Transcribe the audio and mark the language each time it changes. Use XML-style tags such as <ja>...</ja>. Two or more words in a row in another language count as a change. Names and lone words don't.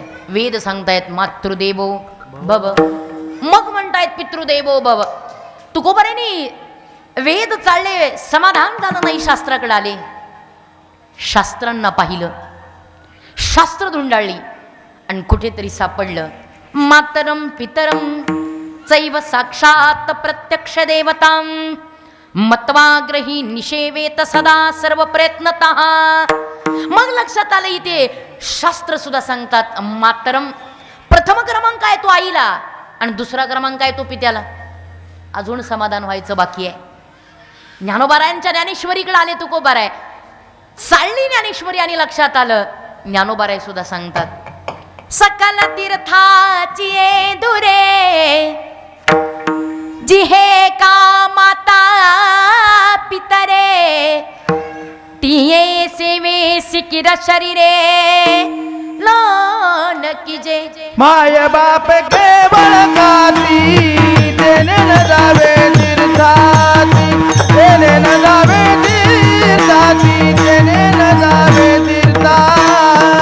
<mr>वेद सांगतायत</mr> <sa>मातृदेवो भव,</sa> <mr>मग म्हणतायत</mr> <sa>पितृदेवो भव.</sa> <mr>तुकोबारांनी वेद चालले, समाधान झालं नाही, शास्त्राकडे आले. शास्त्रांना पाहिलं, शास्त्र धुंडाळली आणि कुठेतरी सापडलं</mr> <sa>मातरम पितरम चैव साक्षात प्रत्यक्ष देवतां मत्वाग्रही निषेवेत सदा सर्व प्रयत्नतः.</sa> <mr>मग लक्षात आलं इथे शास्त्र सुद्धा सांगतात मातरम, प्रथम क्रमांक आहे तो आईला आणि दुसरा क्रमांक आहे तो पित्याला. अजून समाधान व्हायचं बाकी आहे. ज्ञानोबारायांच्या ज्ञानेश्वरीकडे आले तुकोबाराय, साळली ज्ञानेश्वरी आणि लक्षात आलं ज्ञानोबाराय सुद्धा सांगतात सकल तीर्थाची ये दुरे जिहे का माता पितरे तिये सेवे सिकिर शरीरे लोन कीजे. माय बाप केवळ काती तेने न जावे तीर्थाती, तेने न जावे तीर्थाती, तेने न जावे तीर्थाती.</mr>